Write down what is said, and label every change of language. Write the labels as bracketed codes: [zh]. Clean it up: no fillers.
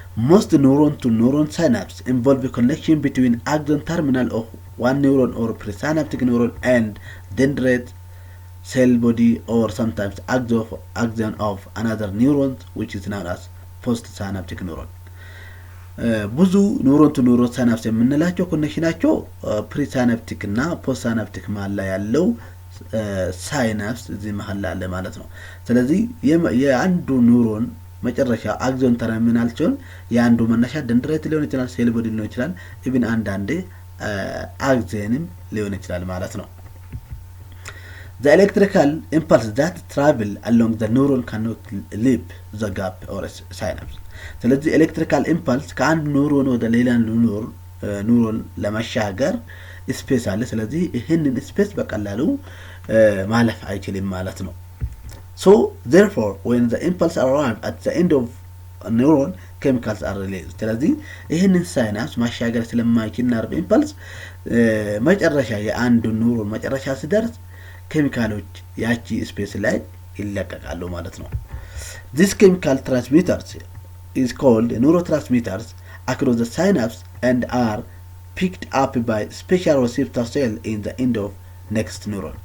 [en] Most neuron to neuron synapse involve a connection between axon terminal of one neuron or presynaptic neuron and dendrite cell body or sometimes axon of another neuron which is known as postsynaptic neuron. [am] ብዙ ኒውሮን ቱ ኒውሮን ሳይናፕስ የምንላቸው ኮኔክሽናቸው ፕሪሳይናፕቲክ እና ፖስት መሃል ላይ ያለው ሳይናፕስ እዚህ መሃል ላይ አለ ማለት ነው። ስለዚህ የአንዱ ኒውሮን መጨረሻ አክሶን ተርሚናል ሲሆን የአንዱ መነሻ ደንድራይት ሊሆን ይችላል ሴል ቦዲ ሊሆን ይችላል ኢቭን አንዳንዴ አክሰንም ሊሆን ይችላል ማለት ነው። [en] The electrical impulse that travel along the neuron cannot leap the gap or synapse. [am] ስለዚህ ኤሌክትሪካል ኢምፐልስ ከአንድ ኒውሮን ወደ ሌላ ኒውሮን ለማሻገር ስፔስ አለ። ስለዚህ ይሄንን ስፔስ በቀላሉ ማለፍ አይችልም ማለት ነው። [en] So therefore when the impulse arrives at the end of a neuron chemicals are released. [am] ስለዚህ ይሄንን ሳይናፕስ ማሻገር ስለማይችል ነርቭ ኢምፐልስ መጨረሻ የአንዱ ኒውሮን መጨረሻ ሲደርስ ኬሚካሎች ያቺ ስፔስ ላይ ይለቀቃሉ ማለት ነው። [en] These chemical transmitters is called neurotransmitters across the synapse and are picked up by special receptor cell in the end of next neuron.